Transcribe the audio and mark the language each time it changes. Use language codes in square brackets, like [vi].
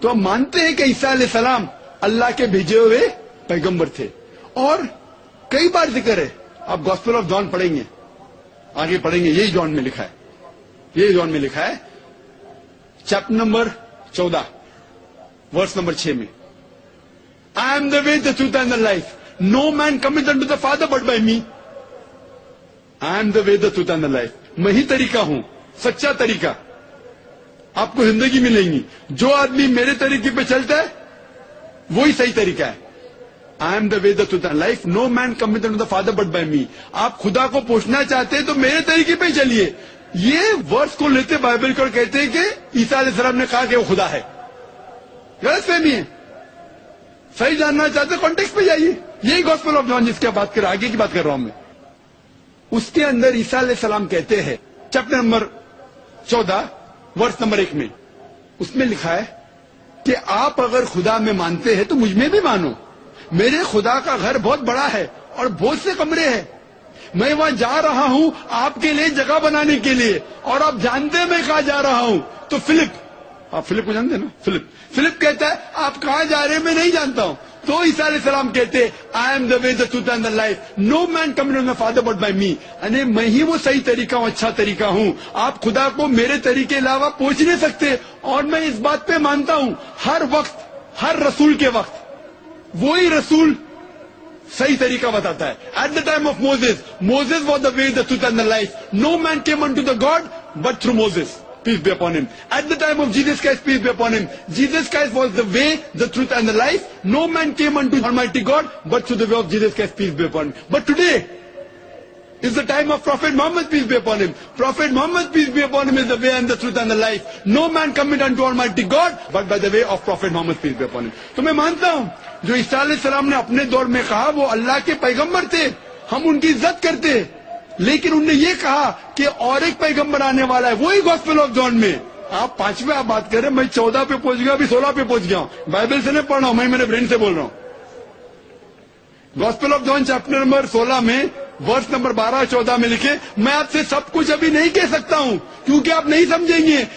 [ur] تو ہم مانتے ہیں کہ عیسیٰ علیہ السلام اللہ کے بھیجے ہوئے پیغمبر تھے، اور کئی بار ذکر ہے. آپ گاسپل آف جان پڑھیں گے، آگے پڑھیں گے، یہی جان میں لکھا ہے، یہی جان میں لکھا ہے چیپٹر نمبر 14 ورس نمبر 6 میں [en] I am the way, the truth and the life. No man cometh unto the Father but by me. I am the way, the truth and the life. [ur] میں ہی طریقہ ہوں، سچا طریقہ. آپ کو زندگی ملیں گی. جو آدمی میرے طریقے پہ چلتا ہے وہی صحیح طریقہ ہے. [en] I am the way, the truth and life. No man cometh unto the Father but by me. [ur] آپ خدا کو پوچھنا چاہتے ہیں تو میرے طریقے پہ چلیے. یہ ورڈز کو لیتے بائبل کو کہتے ہیں کہ عیسیٰ علیہ السلام نے کہا کہ وہ خدا ہے. غلط فہمی ہے. صحیح جاننا چاہتے کانٹیکسٹ پہ جائیے. یہی گاسپل آف جان جس کی بات کر رہا، آگے کی بات کر رہا ہوں میں. اس کے اندر عیسیٰ علیہ السلام کہتے ہیں چیپٹر نمبر 14 ورس نمبر 1 میں، اس میں لکھا ہے کہ آپ اگر خدا میں مانتے ہیں تو مجھ میں بھی مانو. میرے خدا کا گھر بہت بڑا ہے اور بہت سے کمرے ہیں. میں وہاں جا رہا ہوں آپ کے لیے جگہ بنانے کے لیے، اور آپ جانتے ہیں میں کہاں جا رہا ہوں. تو آپ فلپ کو جانتے ہیں نا؟ فلپ کہتا ہے آپ کہاں جا رہے ہیں میں نہیں جانتا ہوں. تو عیسیٰ علیہ السلام کہتے [en] I am the way, the truth and the life, no man come to the father but by me. [ur] یعنی میں ہی وہ صحیح طریقہ ہوں, اچھا طریقہ ہوں. آپ خدا کو میرے طریقے علاوہ پہنچ نہیں سکتے. اور میں اس بات پہ مانتا ہوں ہر وقت, ہر رسول کے وقت وہی رسول صحیح طریقہ بتاتا ہے. [en] At the time of Moses was the way, the truth and the life. No man came unto the God but through Moses, peace be upon him. At the time of Jesus Christ, peace be upon him, Jesus Christ was the way, the truth and the life. No man came unto Almighty God but through the way of Jesus Christ, peace be upon him. But today is the time of Prophet Muhammad, peace be upon him. Prophet Muhammad, peace be upon him, is the way and the truth and the life. No man cometh unto Almighty God but by the way of Prophet Muhammad, peace be upon him. [ur] تو میں مانتا ہوں جو عیسیٰ علیہ السلام نے اپنے دور میں کہا وہ اللہ کے پیغمبر تھے, ہم ان کی عزت کرتے. لیکن انہوں نے یہ کہا کہ اور ایک پیغمبر آنے والا ہے, وہی گاسپل آف جان میں. آپ 5ویں آپ بات کر رہے ہیں, میں 14 پہ پہنچ گیا, ابھی 16 پہ پہنچ گیا ہوں. بائبل سے نہیں پڑھ رہا ہوں, میں میرے برین سے بول رہا ہوں. Gospel of John chapter number 16 میں ورس نمبر 12-14 میں لکھے, میں آپ سے سب کچھ ابھی نہیں کہہ سکتا ہوں کیونکہ آپ نہیں سمجھیں گے.